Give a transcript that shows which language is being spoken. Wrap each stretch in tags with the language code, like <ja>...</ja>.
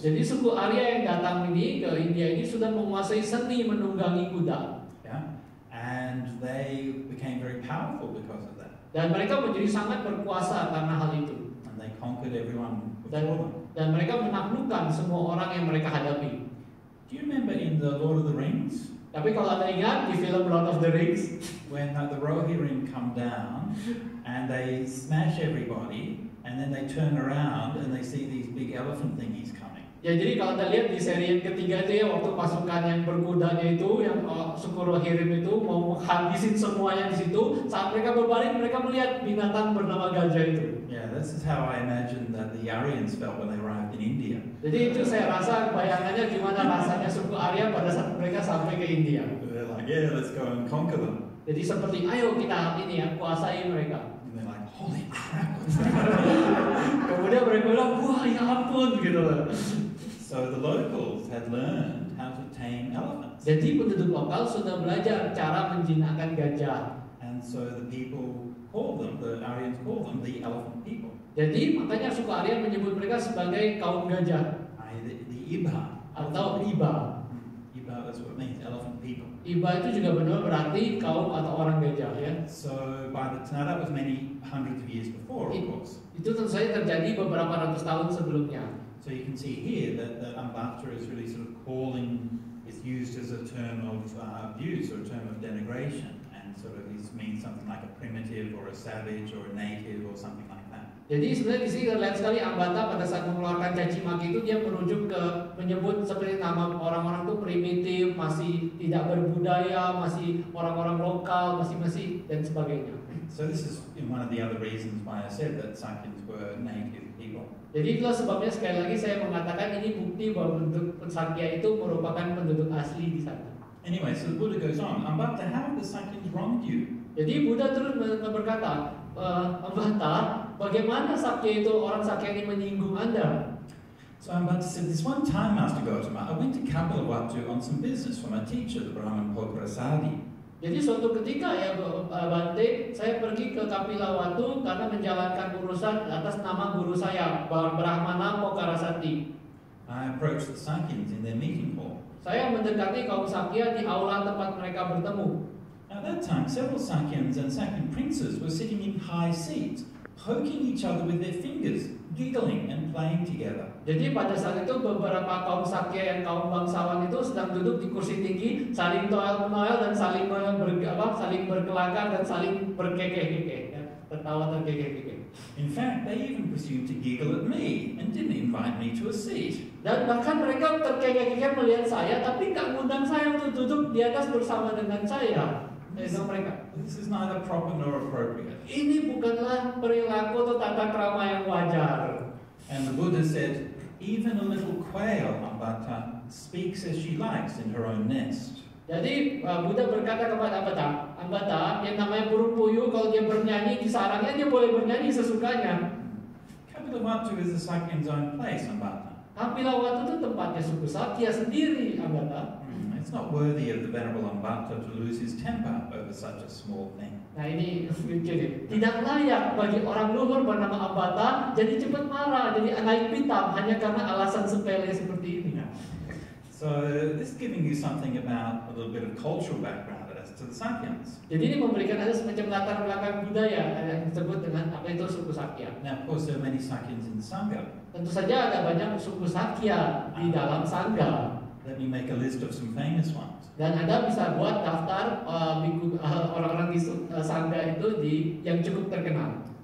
<id>Jadi suku Arya yang datang ini ke India ini sudah menguasai seni menunggangi kuda.</id> <en>Yeah? And they became very powerful because of that.</en> <id>Dan mereka menjadi sangat berkuasa karena hal itu.</id> <en>And they conquered everyone before them.</en> <id>Dan mereka menaklukkan semua orang yang mereka hadapi.</id> <en>Do you remember in the Lord of the Rings,</en> <id>Tapi kalau Anda ingat di film Lord of the Rings,</id> <en>when the Rohirrim come down and they smash everybody, and then they turn around and they see these big elephant thingies coming.</en> <id>ya jadi kalau Anda lihat di seri yang ketiga itu ya waktu pasukan yang berkudanya itu yang suku Rohirrim itu mau menghabisin semuanya di situ, saat mereka berbalik mereka melihat binatang bernama gajah itu.</id> <en>Yeah, this is how I imagine that the Aryans felt when they arrived in India.</en> <id>Jadi itu saya rasa bayangannya gimana rasanya suku Arya pada saat mereka sampai ke India.</id> <en>They're like, yeah, let's go and conquer them.</en> <id>Jadi seperti ayo kita ini ya kuasai mereka.</id> <en>And they're like, holy crap.</en> <id>Kemudian mereka bilang wah ya ampun gitu loh.</id> <en>So the locals had learned how to tame elephants.</en> <id>Jadi penduduk lokal sudah belajar cara menjinakkan gajah.</id> <en>And so the people called them, the Aryans called them the elephant people.</en> <id>Jadi makanya suku Arya menyebut mereka sebagai kaum gajah</id> <en>The Ibha.</en> <id>atau Iba.</id> <en>Ibha, that's what it means, elephant people.</en> <id>Iba itu juga benar berarti kaum atau orang gajah ya.</id> <en>So now that was many hundreds of years before, of course.</en> <id>Itu tentu saja terjadi beberapa ratus tahun sebelumnya.</id> <en>So you can see here that Ambata is really sort of is used as a term of abuse or a term of denigration, and sort of means something like a primitive or a savage or a native or something like that.</en> <id>Jadi sebenarnya di sini terlihat sekali Ambata pada saat mengeluarkan caci maki itu dia merujuk ke menyebut seperti nama orang-orang itu primitif, masih tidak berbudaya, masih orang-orang lokal, masih dan sebagainya.</id> <en>So this is one of the other reasons why I said that Sakyans were native people.</en> <id>Jadi itulah sebabnya sekali lagi saya mengatakan ini bukti bahwa penduduk Sakya itu merupakan penduduk asli di sana.</id> <en>Anyway, so the Buddha goes on, Ambatta, how have the Sakyans wronged you?</en> <id>Jadi Buddha terus berkata, Ambatta, bagaimana Sakya itu, orang Sakya ini menyinggung Anda?</id> <en>So Ambatta said, this one time, Master Gautama, I went to Kapilavatthu on some business for my teacher, the Brahman Pokrasadi.</en> <id>Jadi suatu ketika ya Bante, saya pergi ke Kapilavatthu karena menjalankan urusan atas nama guru saya, Brahmana Pokarasati.</id> <en>I approached the Sakyans in their meeting hall.</en> <id>Saya mendekati kaum Sakya di aula tempat mereka bertemu.</id> <en>At that time, several Sakyans and Sakyan princes were sitting in high seats, poking each other with their fingers, giggling and playing together.</en> <id>Jadi pada saat itu beberapa kaum Sakya dan kaum bangsawan itu sedang duduk di kursi tinggi, saling toel-menoel dan saling berkelakar dan saling berkekeh-kekeh, ya, tertawa terkekeh-kekeh.</id> <en>In fact, they even presumed to giggle at me and didn't invite me to a seat.</en> <id>Dan bahkan mereka terkekeh-kekeh melihat saya, tapi nggak ngundang saya untuk duduk di atas bersama dengan saya. Mereka.</id> <en>This is neither proper nor appropriate.</en> <id>Ini bukanlah perilaku atau tata krama yang wajar.</id> <en>And the Buddha said, even a little quail, Ambatta, speaks as she likes in her own nest.</en> <id>Jadi Buddha berkata kepada Ambatta, yang namanya burung puyuh kalau dia bernyanyi di sarangnya dia boleh bernyanyi sesukanya.</id> <en>Kapilavatthu is the Sakyan's own place, Ambatta.</en> <id>Kapilavatthu itu tempatnya suku Sakya sendiri, Ambatta.</id> <en>It's not worthy of the Venerable Ambatta to lose his temper over such a small thing.</en> <id>Nah ini jadi tidak layak bagi orang luhur bernama Ambatta jadi cepat marah, jadi naik pitam hanya karena alasan sepele seperti ini.</id> <en>So this is giving you something about a little bit of cultural background as to the Sakyans.</en> <id>Jadi ini memberikan ada semacam latar belakang budaya yang disebut dengan apa itu suku Sakya.</id> <en>Now, of course, there are many Sakyans in the Sangha.</en> <id>Tentu saja ada banyak suku Sakya di dalam Sangha.</id> <en>Let me make a list of some famous ones.</en> <id>Dan Anda bisa buat daftar orang-orang di Sangha itu yang cukup terkenal.</id>